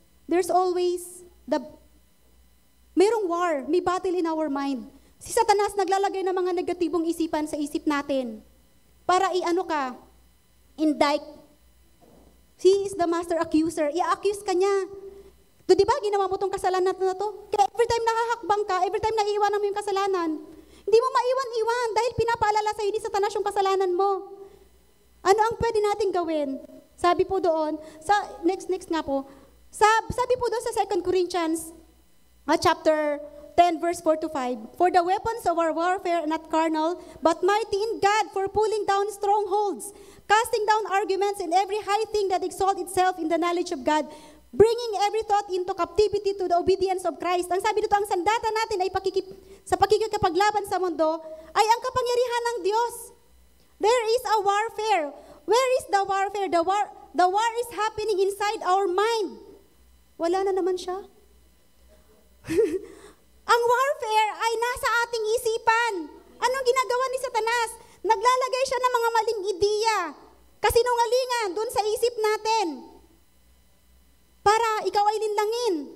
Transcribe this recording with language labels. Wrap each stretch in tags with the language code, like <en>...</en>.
<en>There's always merong war, may battle in our mind.</en> <tl>Si Satanas naglalagay ng mga negatibong isipan sa isip natin para indict.</tl> <en>He is the master accuser.</en> <tl>I-accuse ka niya. Di ba, ginawa mo tong kasalanan na to? Kaya every time nakahakbang ka, every time naiiwanan mo yung kasalanan, hindi mo maiwan-iwan dahil pinapaalala sa'yo ni Satanas yung kasalanan mo. Ano ang pwede nating gawin? Sabi po doon, next nga po, sabi po doon sa</tl> <en>2 Corinthians, chapter 10, verse 4 to 5, "For the weapons of our warfare are not carnal, but mighty in God for pulling down strongholds, casting down arguments and every high thing that exalts itself in the knowledge of God, bringing every thought into captivity to the obedience of Christ."</en> <tl>Ang sabi dito, ang sandata natin ay sa pakikipaglaban sa mundo ay ang kapangyarihan ng Diyos.</tl> <en>There is a warfare. Where is the warfare? The war is happening inside our mind.</en> <tl>Wala na naman siya. Ang warfare ay nasa ating isipan. Anong ginagawa ni Satanas? Naglalagay siya ng mga maling ideya, kasinungalingan dun sa isip natin para ikaw ay linlangin.</tl>